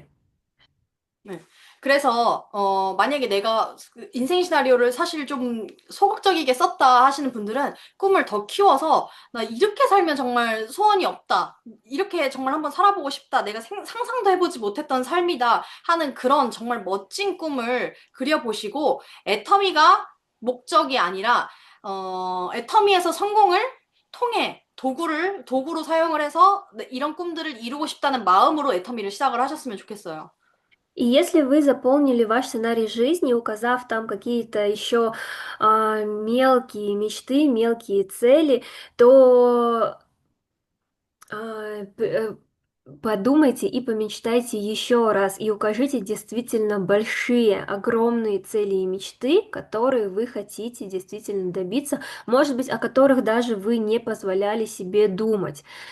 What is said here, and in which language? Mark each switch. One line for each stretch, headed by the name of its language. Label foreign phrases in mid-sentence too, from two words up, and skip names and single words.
Korean: 네. 그래서, 만약에 내가 그 인생 시나리오를 사실 좀 소극적이게 썼다 하시는 분들은 꿈을 더 키워서, 나 이렇게 살면 정말 소원이 없다. 이렇게 정말 한번 살아보고 싶다. 내가 상상도 해보지 못했던 삶이다. 하는 그런 정말 멋진 꿈을 그려보시고, 애터미가 목적이 아니라, 애터미에서 성공을 통해 도구로 사용을 해서 이런 꿈들을 이루고 싶다는 마음으로 애터미를 시작을 하셨으면 좋겠어요.
Russian: И если вы заполнили ваш сценарий жизни, указав там какие-то еще мелкие мечты, мелкие цели, то подумайте и помечтайте еще раз и укажите действительно большие, огромные цели и мечты, которые вы хотите действительно добиться, может быть, о которых даже вы не позволяли себе думать.